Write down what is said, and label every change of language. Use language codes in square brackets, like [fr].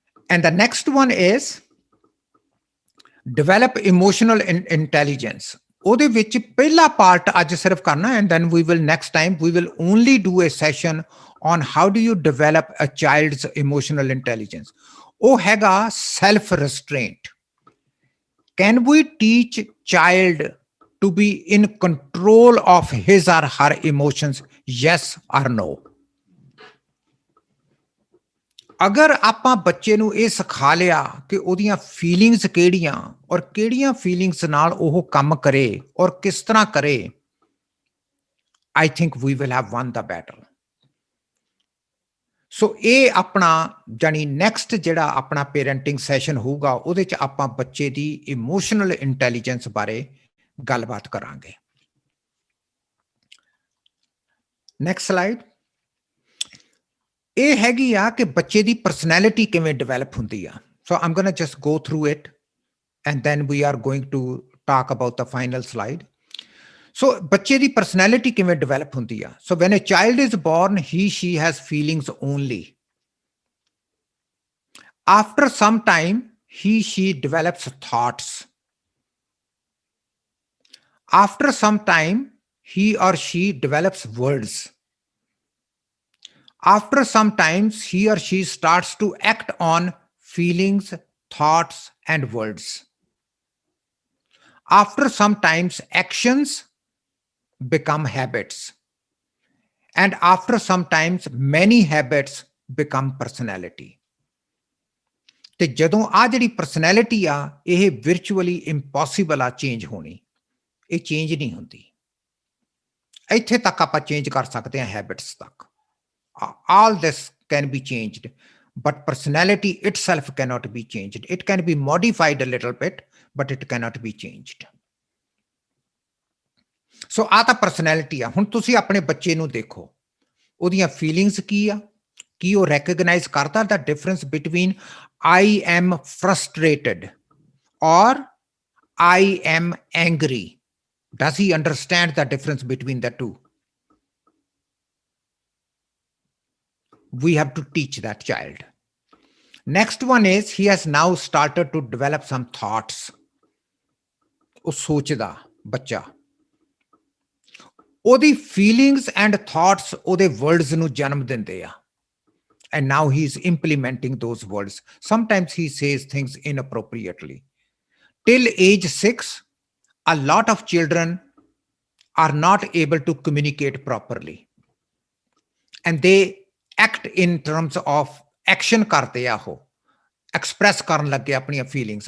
[en] And the next one is develop emotional intelligence. [pa] ਉਹਦੇ ਵਿੱਚ ਪਹਿਲਾ part ਅੱਜ ਸਿਰਫ ਕਰਨਾ, [en] and then we will next time we will only do a session on how do you develop a child's emotional intelligence. [pa] ਉਹ ਹੈਗਾ self restraint. [en] Can we teach child to be in control of his or her emotions? Yes or no? [pa] ਅਗਰ ਆਪਾਂ ਬੱਚੇ ਨੂੰ ਇਹ ਸਿਖਾ ਲਿਆ ਕਿ ਉਹਦੀਆਂ ਫੀਲਿੰਗਸ ਕਿਹੜੀਆਂ ਔਰ ਕਿਹੜੀਆਂ ਫੀਲਿੰਗਸ ਨਾਲ ਉਹ ਕੰਮ ਕਰੇ ਔਰ ਕਿਸ ਤਰ੍ਹਾਂ ਕਰੇ, [en] I think we will have won the battle. [pa] ਸੋ ਇਹ ਆਪਣਾ ਜਾਨੀ ਨੈਕਸਟ ਜਿਹੜਾ ਆਪਣਾ ਪੇਰੈਂਟਿੰਗ ਸੈਸ਼ਨ ਹੋਊਗਾ ਉਹਦੇ ਚ ਆਪਾਂ ਬੱਚੇ ਦੀ ਇਮੋਸ਼ਨਲ ਇੰਟੈਲੀਜੈਂਸ ਬਾਰੇ ਗੱਲਬਾਤ ਕਰਾਂਗੇ। Next slide. ਇਹ ਹੈਗੀ ਆ ਕਿ ਬੱਚੇ ਦੀ ਪਰਸਨੈਲਿਟੀ ਕਿਵੇਂ ਡਿਵੈਲਪ ਹੁੰਦੀ ਆ। [en] So I'm going to just go through it and then we are going to talk about the final slide. [pa] So ਬੱਚੇ ਦੀ personality ਕਿਵੇਂ develop ਹੁੰਦੀ ਆ। [en] So when a child is born, she has feelings only. After some time, she develops thoughts. After some time, he or she develops words. After some times, he or she starts to act on feelings, thoughts, and words. After some times, actions become habits. And after some times, many habits become personality. [pa] ਤੇ ਜਦੋਂ ਆ ਜਿਹੜੀ personality ਆ ਇਹ ਵਿਰਚੁਅਲੀ impossible ਆ change ਹੋਣੀ, ਇਹ change ਨਹੀਂ ਹੁੰਦੀ। ਇੱਥੇ ਤੱਕ ਆਪਾਂ ਚੇਂਜ ਕਰ ਸਕਦੇ ਹਾਂ ਹੈਬਿਟਸ ਤੱਕ। [en] All this can be changed, but personality itself cannot be changed. It can be modified a little bit, but it cannot be changed. [pa] ਸੋ ਆ ਤਾਂ ਪਰਸਨੈਲਿਟੀ ਆ। ਹੁਣ ਤੁਸੀਂ ਆਪਣੇ ਬੱਚੇ ਨੂੰ ਦੇਖੋ, ਉਹਦੀਆਂ ਫੀਲਿੰਗਸ ਕੀ ਆ, ਕੀ ਉਹ ਰੈਕਗਨਾਈਜ਼ ਕਰਦਾ ਦਾ difference between [en] I am frustrated or I am angry? Does he understand the difference between the two? We have to teach that child. Next one is he has now started to develop some thoughts. [pa] ਉਹ ਸੋਚਦਾ ਬੱਚਾ, ਉਹਦੀ feelings and thoughts ਉਹਦੇ words ਨੂੰ ਜਨਮ ਦਿੰਦੇ ਆ। [en] And now he's implementing those words. Sometimes he says things inappropriately. Till age 6, a lot of children are not able to communicate properly. And they act in terms of action [pa] karte ਆ ਉਹ, [en] express [pa] ਕਰਨ ਲੱਗੇ ਆਪਣੀਆਂ [en] feelings.